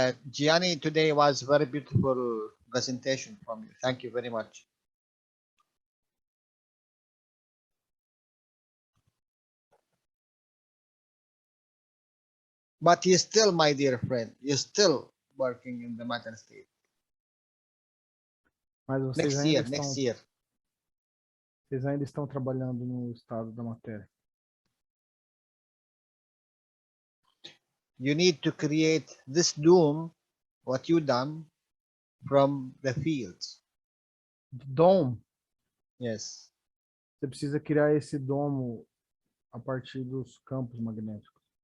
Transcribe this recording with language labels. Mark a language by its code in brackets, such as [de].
[en] Gianni, today was very beautiful presentation from you. Thank you very much. But you're still, my dear friend, you're still working in the matter state. [pt] Mas vocês [en] Next year. [pt] Vocês ainda estão trabalhando no estado da matéria. [en] You need to create this dome, what you done, from the fields. Dome. Yes. [pt] Você precisa criar esse domo a partir dos campos magnéticos.